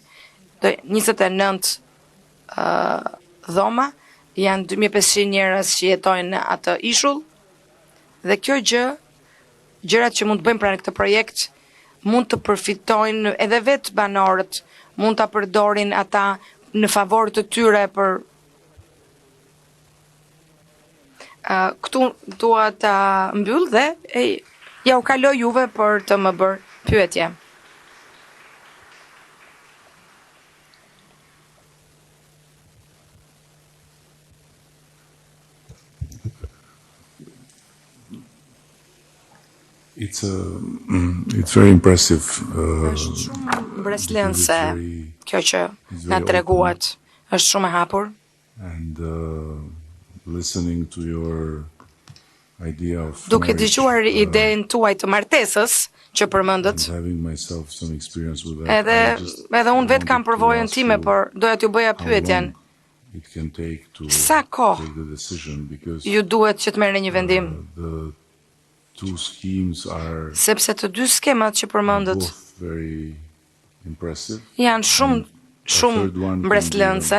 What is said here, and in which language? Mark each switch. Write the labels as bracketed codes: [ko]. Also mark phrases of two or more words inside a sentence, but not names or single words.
[sq] 29 dhoma, janë 2500 njerëz që jetojnë në atë ishull, dhe kjo gjërat që mund të bëjmë pranë këtë projekt, mund të përfitojnë edhe vetë banorët, mund ta përdorin ata në favor të tyre për këtu dua ta mbyll dhe ja u kaloj juve për të më bërë pyetje. [en] It's very impressive. [sq] Është shumë mbreslënse kjo që na treguat. Është shumë e hapur. [en] And listening to your idea of [sq] duke dëgjuar idenë tuaj të martesës që përmendët. Edhe unë vetë kam përvojën time, por doja t'ju bëja pyetjen. Sa kohë ju duhet që të merrni një vendim? Sepse të dy skemat që përmendët janë shumë mbreslënse.